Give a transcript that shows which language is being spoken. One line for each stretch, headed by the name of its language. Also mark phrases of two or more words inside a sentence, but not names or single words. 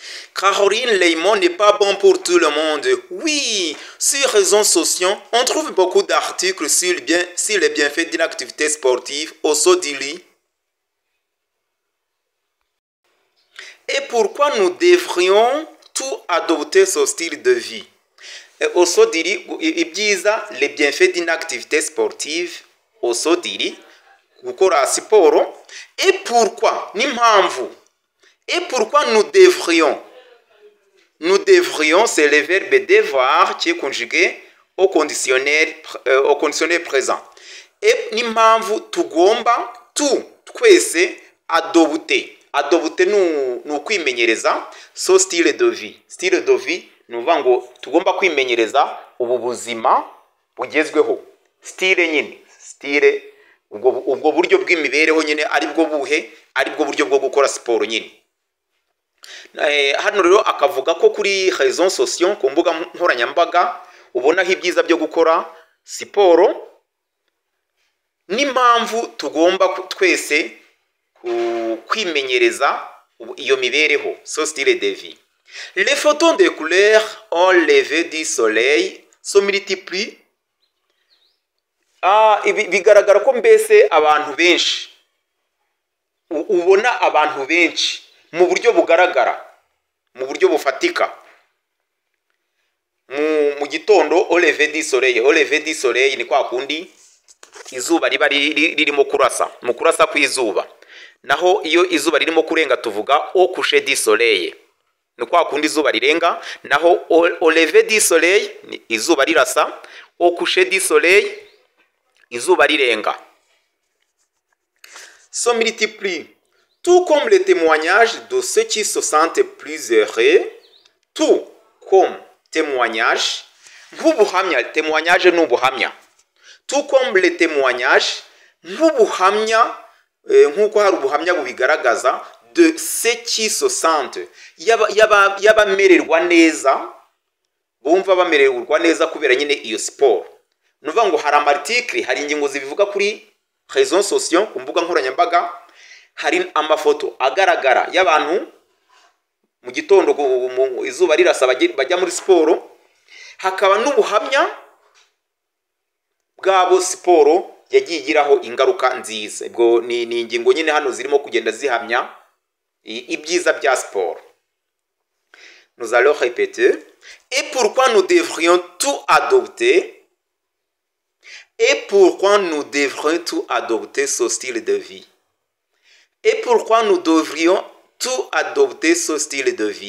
French: Caroline Raymond n'est pas bon pour tout le monde. Oui, sur les réseaux sociaux, on trouve beaucoup d'articles sur les bienfaits d'une activité sportive au saut du lit. Et pourquoi nous devrions tout adopter ce style de vie? Au saut du lit, les bienfaits d'une activité sportive au saut du lit,
Kinyarwanda: gukora siporo.
French: Et pourquoi? N'impamvu. Et pourquoi nous devrions? Nous devrions, c'est le verbe devoir qui est conjugué au conditionnel présent.
Kinyarwanda: Et n'impamvu tugomba twese adopter. Adopter ni ukwimenyereza so
French: style de vie. Style de vie
Kinyarwanda: ni uvuga ngo tugomba kwimenyereza ubu buzima bugezweho. Style nyine, style ubwo buryo bw'imibereho nyine aribwo buhe, aribwo buryo bwo gukora siporo nyine. Hano rero akavuga ko kuri
French: réseaux sociaux
Kinyarwanda: ku mbuga nkoranyambaga ubonaho ibyiza byo gukora siporo n'impamvu tugomba twese kwimenyereza iyo mibereho, so
French: style de vie. Les photons de couleurs au lever du soleil se multiplient.
Kinyarwanda: Bigaragara ko mbese abantu benshi ubona abantu benshi mu buryo bugaragara, mu buryo bufatika mu gitondo
French: au lever du soleil. Au lever du soleil
Kinyarwanda: ni kwa kundi izuba riba ririmo kurasa, mu kurasa kw'izuba. Naho iyo izuba ririmo kurenga tuvuga
French: au coucher du soleil.
Kinyarwanda: Ni kwa kundi izuba rirenga.
French: Naho au lever du soleil
Kinyarwanda: izuba rirasa,
French: au coucher du soleil
Kinyarwanda: izuba rirenga.
French: Se multiplient. Tout comme les témoignages de ceux qui se sentent plus heureux, tout comme témoignage, nk'ubuhamya, témoignage
Kinyarwanda: ni ubuhamya.
French: Tout comme les témoignages,
Kinyarwanda: nk'ubuhamya, nk'uko hari ubuhamya bubigaragaza,
French: de ceux qui se sentent,
Kinyarwanda: y'abamererwa neza, bumva bamererwa neza kubera nyine iyo siporo. Nuvuga ngo hari amartikli, hari ingingo zibivuga kuri
French: réseaux sociaux,
Kinyarwanda: ku mbuga nkoranyambaga, hari amafoto agaragara y'abantu mu gitondo izuba rirasa bajya muri siporo. Hakaba n'ubuhamya bwabo siporo yagiye igiraho ingaruka nziza. Ubwo ni ingingo nyine hano zirimo kugenda zihamya ibyiza bya siporo.
French: Nous allons répéter. Et pourquoi nous devrions tout adopter? Et pourquoi nous devrions tout adopter ce style de vie? Et pourquoi nous devrions tout adopter ce style de vie?